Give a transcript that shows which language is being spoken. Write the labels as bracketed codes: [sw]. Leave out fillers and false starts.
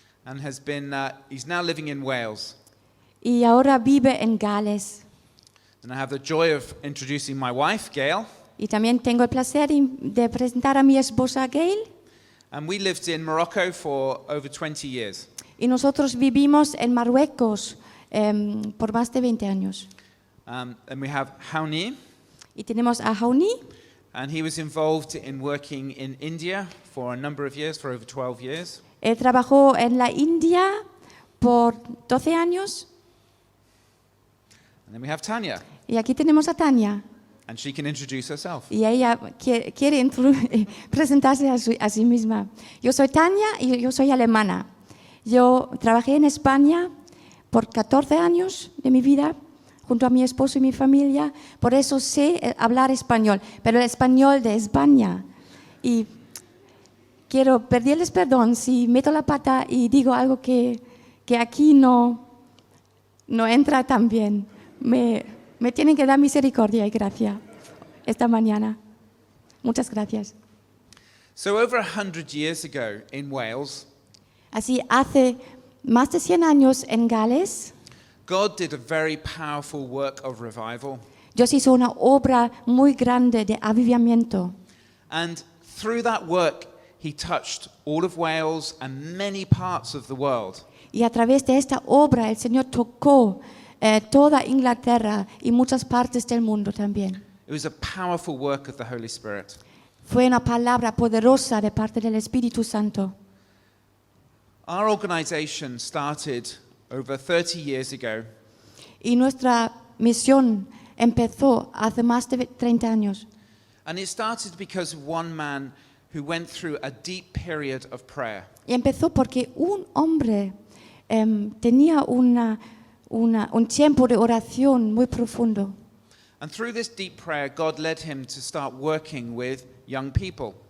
[en] and he's now living in Wales. [es] Y ahora vive en Gales. [en] And I have the joy of introducing my wife, Gail. [es] Y también tengo el placer de presentar a mi esposa Gail. [en] And we lived in Morocco for over 20 years. [es] Y nosotros vivimos en Marruecos por más de 20 años. [en] And we have Hauni, [es] Y tenemos a Hauni. [en] and he was involved in working in India for a number of years, for over 12 years. [es] Él trabajó en la India por 12 años. [en] And then we have Tanya, [es] Y aquí tenemos a Tania. [en] and she can introduce herself. [es] Y ella quiere presentarse a sí misma. Yo soy Tania y yo soy alemana. Yo trabajé en España por 14 años de mi vida junto a mi esposo y mi familia. Por eso sé hablar español, pero el español de España. Y quiero pedirles perdón si meto la pata y digo algo que aquí no entra tan bien. Me tienen que dar misericordia y gracia esta mañana. Muchas gracias. [en] So over 100 years ago in Wales, [es] Así, hace más de 100 años en Gales, [en] God did a very powerful work of revival. [es] Dios hizo una obra muy grande de avivamiento. [en] And through that work, he touched all of Wales and many parts of the world. [es] Y a través de esta obra el Señor tocó toda Inglaterra y muchas partes del mundo también. [en] It was a powerful work of the Holy Spirit. [es] Fue una palabra poderosa de parte del Espíritu Santo. [en] Our organization started over 30 years ago [es] Y nuestra misión empezó hace más de 30 años. [en] and it started because of one man who went through a deep period of prayer. [es] Y empezó porque un hombre tenía un tiempo de oración muy profundo. [en] And through this deep prayer, God led him to start working with young people.